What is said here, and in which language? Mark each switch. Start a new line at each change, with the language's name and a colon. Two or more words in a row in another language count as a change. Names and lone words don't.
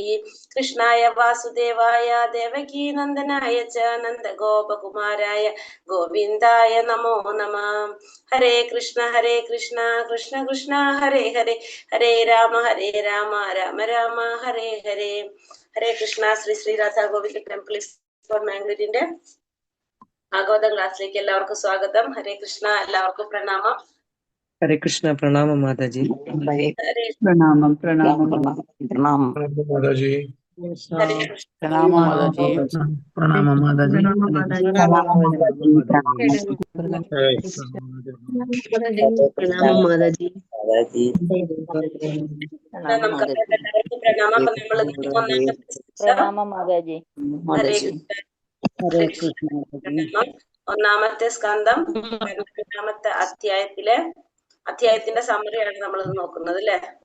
Sanskrit: कृष्णाय वासुदेवाय देवकी नन्दनाय च नन्द गोप कुमाराय गोविन्दाय नमो नमः हरे कृष्ण कृष्ण कृष्ण हरे हरे हरे राम राम राम हरे हरे हरे कृष्ण Sri Sri Radha Govinda Temple for Mangalore
Malayalam: ഭാഗവത ക്ലാസ്സിലേക്ക് എല്ലാവർക്കും സ്വാഗതം.
Sanskrit: ഹരേ കൃഷ്ണ.
Malayalam: എല്ലാവർക്കും പ്രണാമം.
Sanskrit: हरे कृष्ण.
Malayalam: പ്രണാം മാതാജി. Pranamam പ്രണാം മാതാജി.
Sanskrit: ഹരേ കൃഷ്ണ.
Malayalam: പ്രണാമം മാതാജി പ്രണാം മാതാജി. പ്രണാം മാതാജി. നമുക്ക് എല്ലാവർക്കും പ്രണാമം. അപ്പൊ നമ്മൾ ഒന്നാമത്തെ സ്കന്ധം 12ാമത്തെ അധ്യായത്തിന്റെ സമ്മറിയാണ് നമ്മൾ നോക്കുന്നത് അല്ലെ.